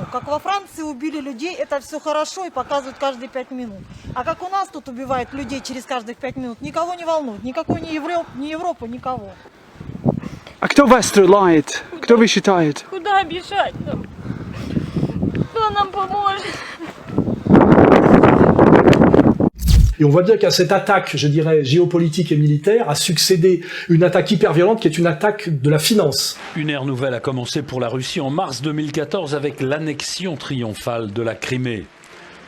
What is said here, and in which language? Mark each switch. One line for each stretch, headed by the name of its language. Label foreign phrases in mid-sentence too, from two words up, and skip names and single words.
Russian: Как во Франции убили людей, это все хорошо и показывают каждые 5 минут. А как у нас тут убивают людей через каждых 5 минут, никого не волнует. Никакой ни Европа, никого. А кто вас стреляет? Кто вы считаете? Куда бежать нам? Кто нам поможет?
French: Et on voit bien qu'à cette attaque, je dirais, géopolitique et militaire, a succédé une attaque hyper violente qui est une attaque de la finance. Une ère nouvelle a commencé pour la Russie en mars 2014 avec l'annexion triomphale de la Crimée.